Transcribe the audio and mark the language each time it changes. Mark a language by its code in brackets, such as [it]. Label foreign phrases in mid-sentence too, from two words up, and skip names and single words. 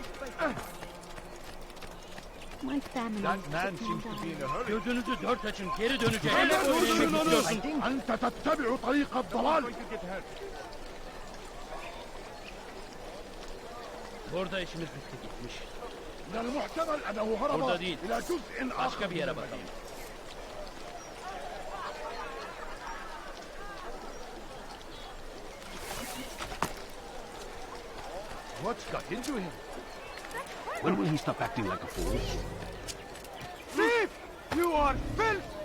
[en] My family. That man seems to be in a hurry. [tr] Gözünüzü dört açın, geri döneceğim. [ar] أنت تتبع طريق الضلال. [tr] Burada işimiz bitti gitmiş. [ar] من المحتمل أنه هرب [tr] Burada değil. [ar] إلى جزء آخر. [tr] Başka bir yere bakalım. [en] What's got into him? When will he stop acting like a fool? Thief! You are filth!